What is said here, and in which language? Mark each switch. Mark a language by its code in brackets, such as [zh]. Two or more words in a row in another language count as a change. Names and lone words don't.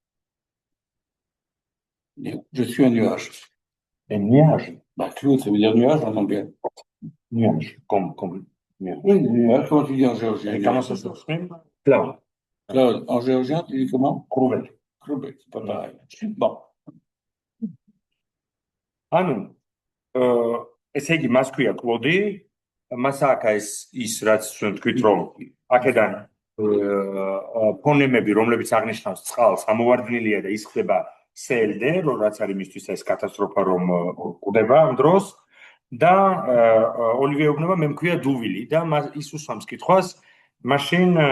[fr] Je suis un nuage. Un nuage? Bah, Claude, ça veut dire nuage en anglais. Nuage, comme Comment tu dis en géorgien? Comment ça s'exprime? Claude. Claude, en géorgien, tu dis comment? Krubel. Krubel, c'est pas pareil. Bon. [ka] ანუ ესე იგი მას ქვია კლოდი, მას აქვს ის რაც ჩვენ თქვით რომ აქედან ფონემები რომლებიც აღნიშნავს წყალს ამოვარდნილია და ის ხდება CLD, რაც არის მისთვის ეს კატასტროფა რომ კვდება ამ დროს და ოლივიეუბნება მე მქვია დუვილი და ის უსვამს კითხვას მაშინ